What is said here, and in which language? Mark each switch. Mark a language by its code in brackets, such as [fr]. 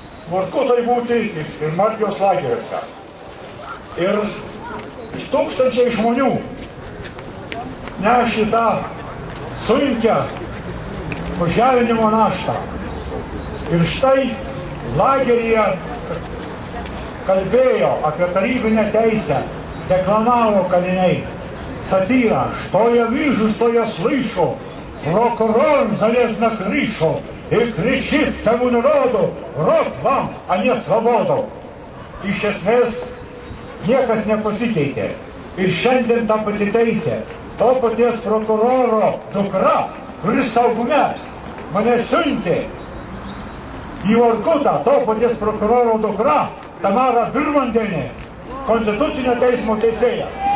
[lt] Vorkutai būti ir Martijos lageriuose. Ir tūkstančiai žmonių nešė tą sunkią pažeminimo naštą. Ir štai lageryje kalbėjo apie tarybinę teisę, deklamavo kaliniai satyrą, [ru] что я вижу, что я слышу. Прокурор залез на крышу и кричит всему народу: рот вам, а не свободу. [lt] Iš esmės niekas nepasikeitė. Ir šiandien ta pati teisė, to paties prokuroro dukra, kuris saugume mane siuntė į Vorkutą, to paties prokuroro dukra, Tamara Birmandienė, Konstitucinio teismo teisėja.